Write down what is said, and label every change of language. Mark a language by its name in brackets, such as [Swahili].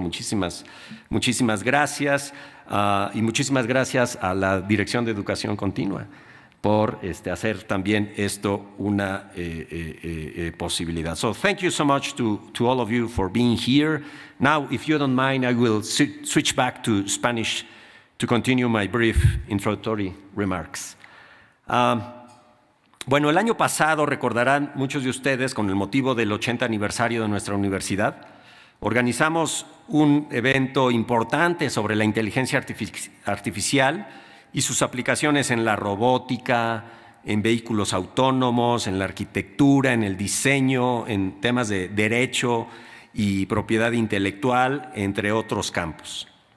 [Spanish] Muchísimas gracias, y muchísimas gracias a la Dirección de Educación Continua por hacer también esto una posibilidad. [English] So thank you so much to all of you for being here. Now, if you don't mind, I will switch back to Spanish to continue my brief introductory remarks. [Spanish] Bueno, el año pasado, recordarán muchos de ustedes, con el motivo del 80 aniversario de nuestra universidad, organizamos un evento importante sobre la inteligencia artificial y sus aplicaciones en la robótica, en vehículos autónomos, en la arquitectura, en el diseño, en temas de derecho y propiedad intelectual, entre otros campos.